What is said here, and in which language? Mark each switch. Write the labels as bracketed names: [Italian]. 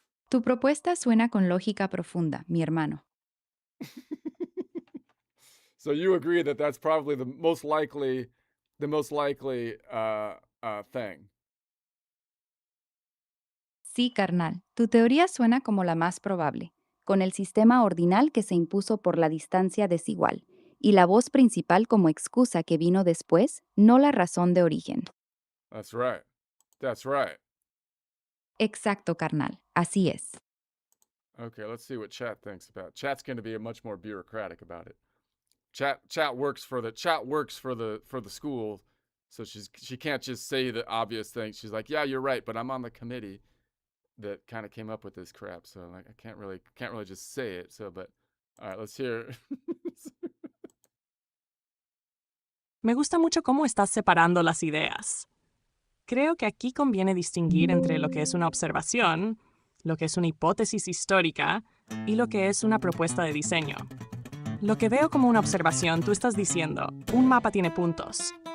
[Spanish] Tu propuesta suena con lógica profunda, mi hermano. [English] So you agree that that's probably the most likely thing. [Spanish] Sí, carnal, tu teoría suena como la más probable, con el sistema ordinal que se impuso por la distancia desigual, y la voz principal como excusa que vino después, no la razón de origen. [English] That's right. That's right. [Spanish] Exacto, carnal, así es. [English] Okay, let's see what chat thinks about it. Chat's going to be much more bureaucratic about it. Chat works for the school, so she can't just say the obvious thing. She's like, yeah, you're right, but I'm on the committee that kind of came up with this crap, so like I can't really just say it. So, but all right, let's hear. [Spanish] Me gusta mucho cómo estás separando las ideas. Creo que aquí conviene distinguir entre lo que es una observación, lo que es una hipótesis histórica y lo que es una propuesta de diseño. Lo que veo como una observación, tú estás diciendo, un mapa tiene puntos.